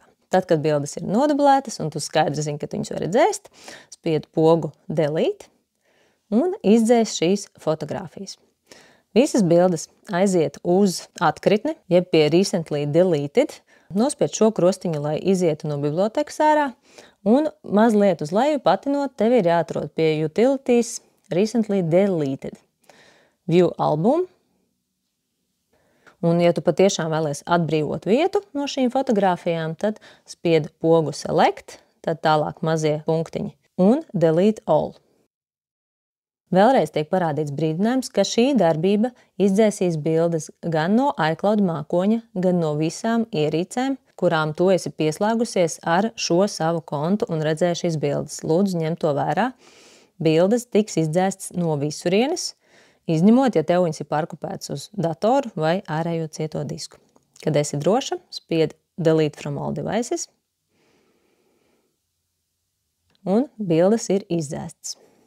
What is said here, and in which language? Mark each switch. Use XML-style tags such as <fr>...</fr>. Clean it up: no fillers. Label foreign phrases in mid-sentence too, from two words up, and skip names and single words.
<lv>Tad, kad bildes ir nodublētas un tu skaidri zini, ka viņas var dzēst, spied pogu delete un izdzēs šīs fotogrāfijas. Visas bildes aiziet uz atkritni, jeb pie</lv> <en>recently deleted,</en> <lv>nospied šo krostiņu, lai izietu no bibliotekas ārā, un mazliet uz leju patinot, tev ir jāatrod pie utilities</lv> <en>recently deleted. View album.</en> <lv>Un, ja tu patiešām vēlies atbrīvot vietu no šīm fotogrāfijām, tad spied pogu select, tad tālāk mazie punktiņi un</lv> <en>delete all.</en> <lv>Vēlreiz tiek parādīts brīdinājums, ka šī darbība izdzēsīs bildes gan no iCloud mākoņa, gan no visām ierīcēm, kurām tu esi pieslēgusies ar šo savu kontu un redzēji šīs bildes. Lūdzu, ņem to vērā. Bildes tiks izdzēstas no visurienes, izņemot, ja tev viņas ir parkupētas uz datoru vai ārējo cieto disku. Kad esi droša, spied</lv> <en>delete from all devices,</en> <lv>un bildes ir izdzēstas.</lv>